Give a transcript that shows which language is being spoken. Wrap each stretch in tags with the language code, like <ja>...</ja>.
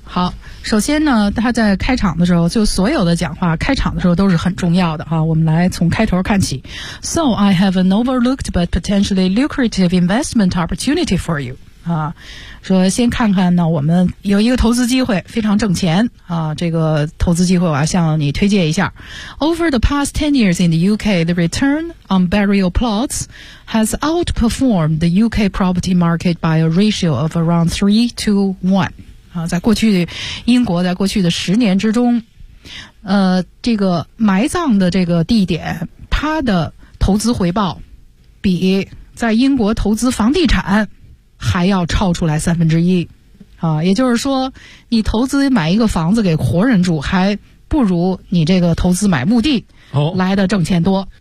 <zh>好，首先呢，他在开场的时候，就所有的讲话开场的时候都是很重要的哈。我们来从开头看起。</zh> <en>So I have an overlooked but potentially lucrative investment opportunity for you</en> <zh>啊，说先看看呢，我们有一个投资机会，非常挣钱啊。这个投资机会我要向你推荐一下。</zh> <en>Over the past 10 years in the UK, the return on burial plots has outperformed the UK property market by a ratio of around 3-1.</en> <zh>在过去英国在过去的十年之中，这个埋葬的这个地点，它的投资回报比在英国投资房地产还要超出来1/3啊，也就是说你投资买一个房子给活人住还不如你这个投资买墓地来的挣钱多、</zh>